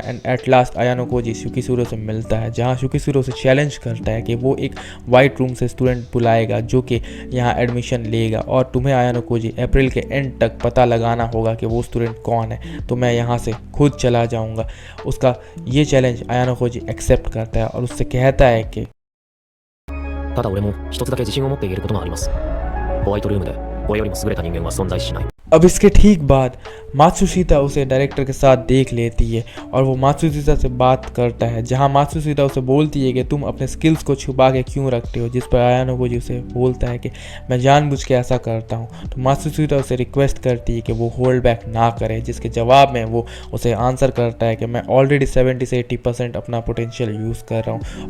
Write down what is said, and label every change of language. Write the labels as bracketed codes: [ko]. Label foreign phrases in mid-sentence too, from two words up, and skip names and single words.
[en] and at last [hi] आयानो कोजी शुकिशिरो से मिलता है, जहाँ शुकिशिरो से चैलेंज करता है कि वो एक वाइट रूम से स्टूडेंट बुलाएगा जो कि यहाँ एडमिशन लेगा, और तुम्हें आयानो कोजी अप्रैल के एंड तक पता लगाना होगा कि वो स्टूडेंट कौन है, तो मैं यहाँ से खुद चला जाऊँगा। उसका ये चैलेंज आयानो कोजी एक्सेप्ट करता है और उससे कहता है कि [ja] ただ俺も一つだけ自信を持って言えることがあります。ホワイトルームで俺よりも優れた人間は存在しない。 [hi] अब इसके ठीक बाद मात्सुशिता उसे डायरेक्टर के साथ देख लेती है और वो मात्सुशिता से बात करता है, जहां मात्सुशिता उसे बोलती है कि तुम अपने स्किल्स को छुपा के क्यों रखते हो, जिस पर आयानो कोजी उसे बोलता है कि मैं जानबूझ के ऐसा करता हूं। तो मात्सुशिता उसे रिक्वेस्ट करती है कि वो [en] hold back [hi] ना करे, जिसके जवाब में वो उसे आंसर करता है कि मैं ऑलरेडी 70 से 80% अपना पोटेंशियल यूज़ कर रहा हूँ।